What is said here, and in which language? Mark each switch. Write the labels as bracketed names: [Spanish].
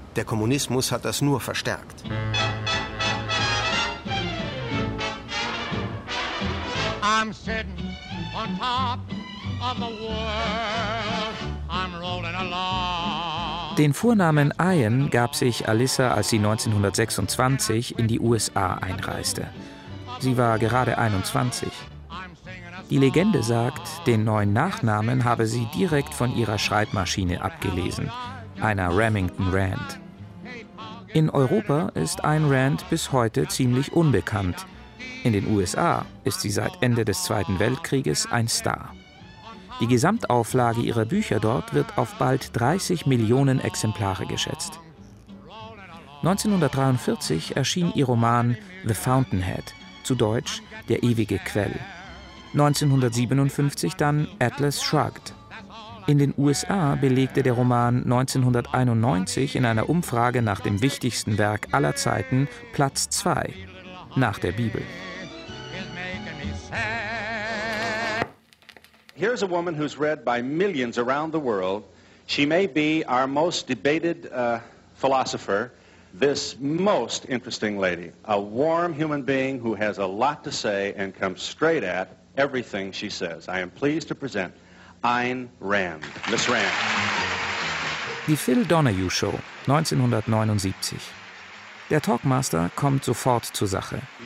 [German] Der Kommunismus hat das nur verstärkt. [English] I'm sitting on top of the world. I'm rolling along. [German] Den Vornamen Ian gab sich Alissa, als sie 1926 in die USA einreiste. Sie war gerade 21. Die Legende sagt, den neuen Nachnamen habe sie direkt von ihrer Schreibmaschine abgelesen, einer Remington Rand. In Europa ist Ayn Rand bis heute ziemlich unbekannt. In den USA ist sie seit Ende des Zweiten Weltkrieges ein Star. Die Gesamtauflage ihrer Bücher dort wird auf bald 30 Millionen Exemplare geschätzt. 1943 erschien ihr Roman The Fountainhead, zu Deutsch Der ewige Quell. 1957 dann Atlas Shrugged. In den USA belegte der Roman 1991 in einer Umfrage nach dem wichtigsten Werk aller Zeiten Platz 2, nach der Bibel. [English] Here's a woman who's read by millions around the world. She may be our most debated philosopher. This most interesting lady, a warm human being who has a lot to say and comes straight at everything she says. I am pleased to present Ayn Rand, Miss Rand. [German] Die Phil Donahue Show, 1979. Der Talkmaster kommt sofort zur Sache.